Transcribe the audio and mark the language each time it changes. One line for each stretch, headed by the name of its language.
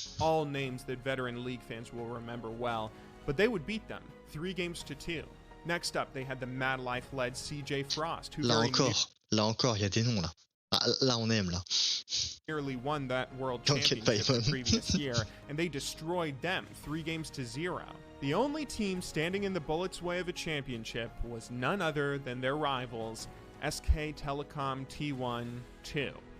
English: All names that veteran League fans will remember well, but they would beat them 3-2. Next up, they had the Mad Life-led CJ Frost, who
French: là encore, il y a des noms là. Ah, là, on aime là.
English: Nearly won that world championship the previous year, and they destroyed them 3-0. The only team standing in the Bullets' way of a championship was none other than their rivals, SK Telecom T1-2.